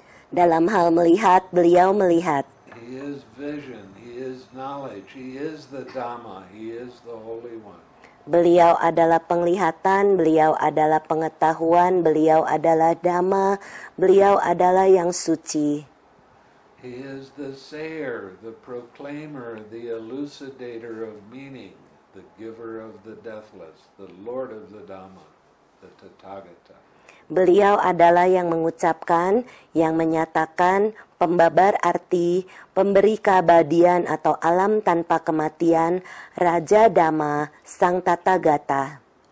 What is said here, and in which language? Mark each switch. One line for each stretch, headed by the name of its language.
Indonesian: Dalam hal melihat, beliau melihat.
English: He is vision, He is knowledge, He is the Dhamma, He is the Holy One.
Indonesian: Beliau adalah penglihatan, beliau adalah pengetahuan, beliau adalah Dhamma, beliau adalah yang suci.
English: He is the sayer, the proclaimer, the elucidator of meaning, the giver of the deathless, the Lord of the Dhamma, the Tathagata.
Indonesian: Beliau adalah yang mengucapkan, yang menyatakan, pembabar arti, pemberi keabadian atau alam tanpa kematian, Raja Dhamma, Sang Tathagata.